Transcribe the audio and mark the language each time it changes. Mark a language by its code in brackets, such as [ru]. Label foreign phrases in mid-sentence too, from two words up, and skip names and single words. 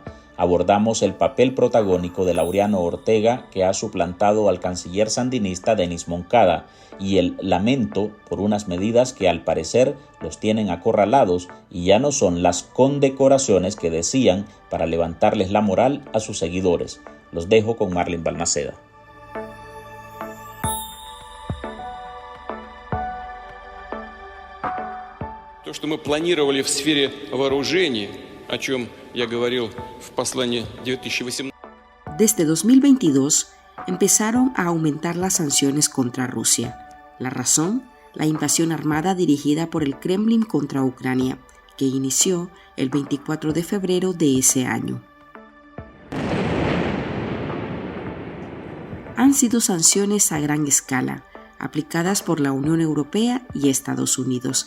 [es] Abordamos el papel protagónico de Laureano Ortega, que ha suplantado al canciller sandinista Denis Moncada, y el lamento por unas medidas que al parecer los tienen acorralados y ya no son las condecoraciones que decían para levantarles la moral a sus seguidores. Los dejo con Marlene Balmaceda. [ru] То, что мы планировали в сфере вооружений, о чем я говорил в послании 2018. [es] Desde 2022 empezaron a aumentar las sanciones contra Rusia. La razón, la invasión armada dirigida por el Kremlin contra Ucrania, que inició el 24 de febrero de ese año. Han sido sanciones a gran escala, aplicadas por la Unión Europea y Estados Unidos.